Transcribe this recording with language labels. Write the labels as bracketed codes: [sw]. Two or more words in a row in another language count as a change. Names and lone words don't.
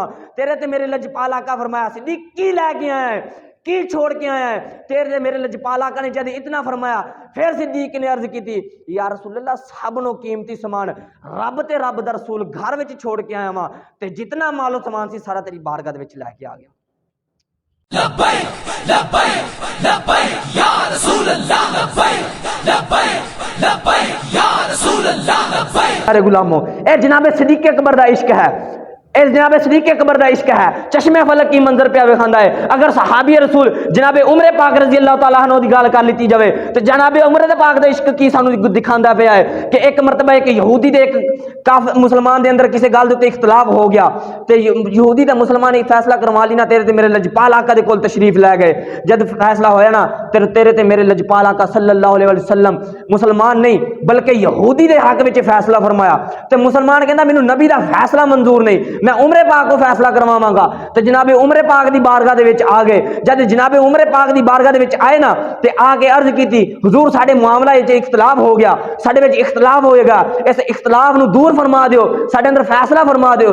[pa] تیرے تے میرے لجپال آقا فرمایا، صدیق کی لیکے آئے، کی چھوڑ کے آیا ہے? تیرے تے میرے لجپال آقا نے جب اتنا فرمایا، پھر صدیق نے عرض کی تھی, [ar] يا رسول الله [pa] سبنوں قیمتی سامان رب تے رب دا رسول گھر وچ چھوڑ کے آیا وا تے جتنا مالو سامان سی سارا تیری بارگاہ دے وچ لیکے آ گیا. [ar] لبيك لبيك لبيك يا رسول الله، لبيك لبيك لبيك يا رسول الله، لبيك. [pa] ارے غلامو، اے جناب صدیق اکبر دا عشق ہے، اس جناب صدیق اکبر دا عشق ہے، چشمے فلک کی منظر پے وکھاندا ہے. اگر صحابی رسول جناب عمر پاک [ar] رضي الله تعالى عنه [pa] دی گل کر لیتی جاوے تو جناب عمر دے پاک دا عشق کی سانوں دکھاندا پیا ہے کہ اک مرتبہ اک یہودی دے اک مسلمان دے اندر کسی گل دے اتے اختلاف ہو گیا تے یہودی دا مسلمان نے فیصلہ کروا لی نا، تیرے تے میرے لجپال آقا دے کول تشریف لے گئے. جب فیصلہ ہویا نا تیرے تے میرے لجپال آقا [ar] صلى الله عليه وسلم [pa] مسلمان نہیں بلکہ یہودی دے حق وچ فیصلہ فرمایا تے مسلمان کہندا مینوں نبی دا فیصلہ منظور نہیں، میں عمرے پاک کو فیصلہ کرواواں گا. تو جنابے عمرے پاک دی بارگاہ دے وچ آ گئے۔ جب جنابے عمرے پاک دی بارگاہ دے وچ آئے نا تے آکے عرض کیتی، حضور ساڈے معاملہ وچ اختلاف ہو گیا، ساڈے وچ اختلاف ہوئے گا، اس اختلاف نوں دور فرما دیو، ساڈے اندر فیصلہ فرما دیو.